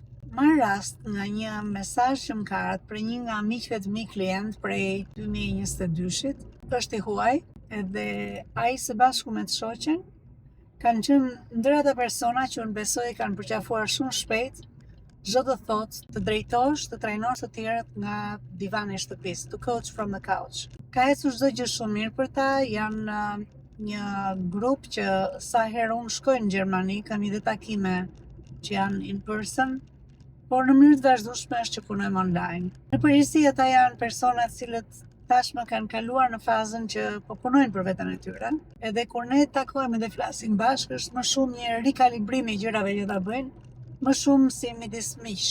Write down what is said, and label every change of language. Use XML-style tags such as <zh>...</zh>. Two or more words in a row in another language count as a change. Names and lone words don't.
<sq>Marr rast nga një mesazh që më ka ardhur për një nga miqve të mi klient prej 2022-shit, është i huaj, edhe ai së bashku me të shoqen kanë qenë ndër ata persona që unë besoj kanë përqafuar shumë shpejt çdo të thotë të drejtosh, të trajnosh të tjerët nga divani i shtëpisë,</sq> <en>to coach from the couch.</en> <sq>Ka ecur çdo gjë shumë mirë për ta, janë një grup që sa herë unë shkoj në Gjermani, kam i dhe takime që janë</sq> <en>in person,</en> <sq>por në mënyrë të vazhdueshme është që punojmë online. Në përgjithësi ata janë persona të cilët tashmë kanë kaluar në fazën që po punojnë për veten e tyre, edhe kur ne takohemi dhe flasim bashkë është më shumë një rikalibrim i gjërave që ta bëjnë, më shumë si midis miq.</sq>